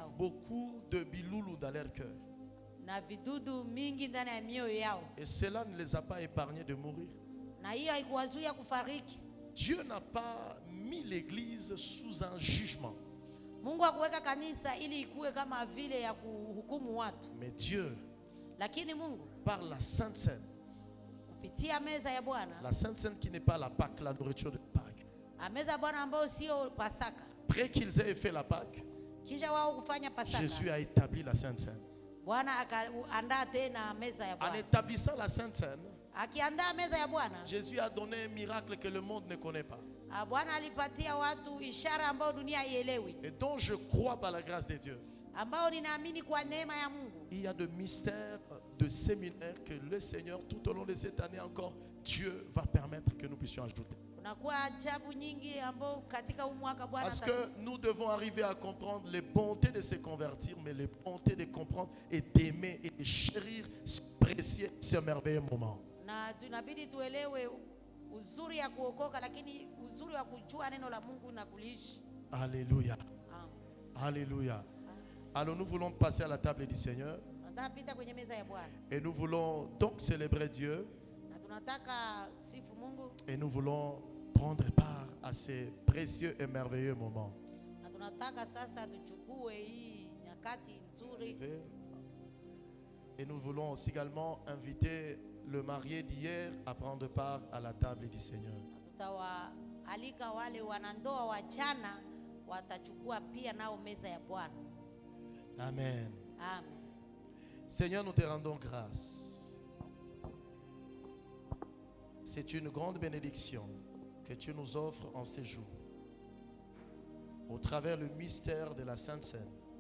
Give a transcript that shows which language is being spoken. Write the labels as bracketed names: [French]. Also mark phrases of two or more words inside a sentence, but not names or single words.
[French] Beaucoup de biloulou dans leur cœur. [Swahili] na vidudu mingi ndani ya mioyo yao, [French] Et cela ne les a pas épargnés de mourir. [Swahili] na hiyo haikuwazuia kufariki. [French] Dieu n'a pas mis l'église sous un jugement. [Swahili] Mungu hakuweka kanisa ili ikuwe kama vile ya kuhukumu watu, [French] Mais Dieu, [Swahili] lakini Mungu [French] par la Sainte Seine, [Swahili] kupitia meza ya Bwana, [French] la Sainte Seine qui n'est pas la Pâque, la nourriture de Pâques. [Swahili] meza ya Bwana ambayo sio Pasaka, [French] Après qu'ils aient fait la Pâque, [Swahili] kisha wao kufanya Pasaka, [French] Jésus a établi la Sainte Seine. [Swahili] Bwana akaandaa tena meza ya [French] En [Swahili] Bwana. [French] établissant la Sainte Seine, [Swahili] Akiandaa meza ya Bwana, [French] Jésus a donné un miracle que le monde ne connaît pas. [Swahili] Bwana alipatia watu ishara ambayo dunia haielewi, [French] Et dont je crois par la grâce de Dieu. [Swahili] ambao ninaamini kwa neema ya Mungu. [French] Il y a de mystères, de séminaires que le Seigneur, tout au long de cette année encore, Dieu va permettre que nous puissions ajouter. [Swahili] Kunakuwa ajabu nyingi ambao katika huu mwaka Bwana [French] Parce que nous devons arriver à comprendre les bontés de se convertir, mais les bontés de comprendre et d'aimer et de chérir ce précieux, ce merveilleux moment. [Swahili] na tunabidi tuelewe uzuri ya kuokoka, lakini uzuri wa kujua neno la Mungu na kuliishi. [French] Alléluia. Ah. Alléluia. Alors nous voulons passer à la table du Seigneur [Swahili] Tunataka pita kwenye meza ya Bwana [French] et nous voulons donc célébrer Dieu [Swahili] na tunataka sifu Mungu [French] et nous voulons prendre part à ces précieux et merveilleux moments. [Swahili] na tunataka sasa tuchukue hii nyakati nzuri, [French] Et nous voulons aussi également inviter le marié d'hier à prendre part à la table du Seigneur. [Swahili] tutawaalika wale wanandoa wachana watachukua pia nao meza ya Bwana. [French] Amen. [Swahili] Amen. [French] Seigneur, nous te rendons grâce. C'est une grande bénédiction que tu nous offres en ces jours, au travers le mystère de la Sainte Seine.